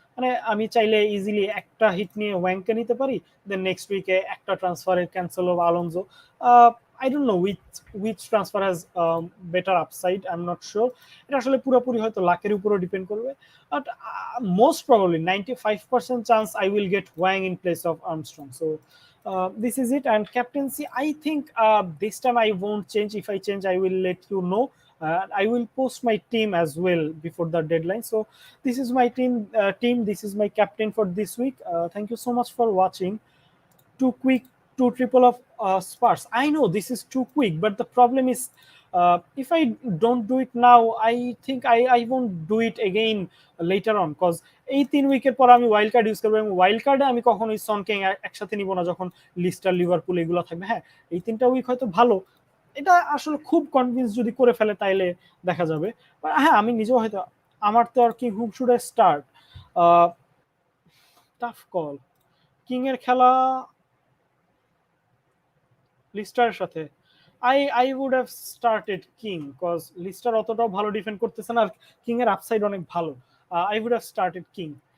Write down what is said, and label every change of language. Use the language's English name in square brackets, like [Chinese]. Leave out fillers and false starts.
[Bangla] মানে আমি চাইলে ইজিলি একটা হিট নিয়ে ওয়াংকে নিতে পারি, দেন নেক্সট উইকে একটা ট্রান্সফারে ক্যান্সেল হবে Alonso. [English] I don't know which transfer has better upside, I am not sure. [Bangla] এটা আসলে পুরোপুরি হয়তো লাকের উপরও ডিপেন্ড করবে, [English] But most probably 95% chance I will get Wang in place of Armstrong. So this is it. And captaincy, I think this time I won't change. If I change, I will let you know. I will post my team as well before the deadline. So this is my team, this is my captain for this week. Thank you so much for watching. Too quick, too triple of Spurs. I know this is too quick, but the problem is, if I don't do it now, I think I won't do it again later on, because [Bangla] এই 3 উইকের পর আমি wild card use করবো, এবং wild কার্ডে আমি কখনোই সনকে একসাথে নিব না যখন লিস্টার লিভারপুল এগুলো থাকবে। হ্যাঁ, এই 3টা উইক হয়তো ভালো, এটা আসলে খুব কনভিন্স যদি করে ফেলে তাইলে দেখা যাবে। হ্যাঁ, আমি নিজেও হয়তো, আমার তো আর কি, হুম [English] Should I start, tough call. [Bangla] King এর খেলা লিস্টারের সাথে, [English] I would have started King, [Bangla] cause Lister অতটাও ভালো ডিফেন্ড করতেছে না, আর কিং এর আপসাইড অনেক ভালো। I would have started king.